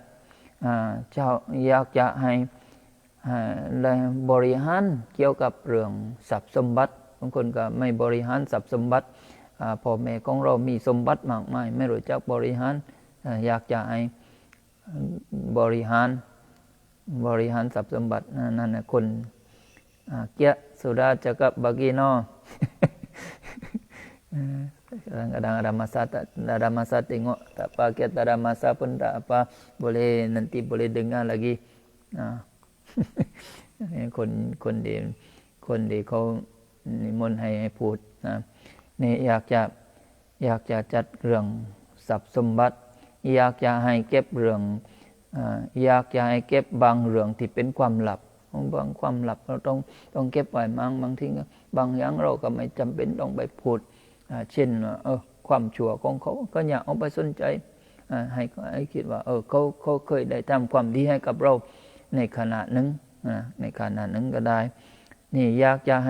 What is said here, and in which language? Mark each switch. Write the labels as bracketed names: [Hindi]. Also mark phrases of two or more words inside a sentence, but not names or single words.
[Thai] จะให้บริหารเกี่ยวกับเรื่องทรัพย์สมบัติบางคนก็ไม่บริหารทรัพย์สมบัติพ่อแม่ของเรามีสมบัติมากมายไม่รู้จักบริหารอยากจะให้บริหารทรัพย์สมบัตินั่นนะคนเกียสุดาจักบากีโน [Malay] kadang-kadang ada masa tengok tak apa kita ada masa pun tak apa boleh nanti boleh dengar lagi [Thai] คนดีเขานิมนต์ให้พู ดนะนี่อยากจะจัดเรื่องทรัพย์สมบัติอยากจะให้เก็บเรื่องอยากจะให้เก็บบางเรื่องที่เป็นความลับบางความลับเราต้องเก็บไว้บางทีบางอย่างเราก็ไม่จำเป็นต้องไปพูดเช่นความชั่วของเขาก็อย่าเอาไปสนใจให้คิดว่าเขาเคยได้ทำความดีให้กับเราในขณะนั้นก็ได้นี่อยาก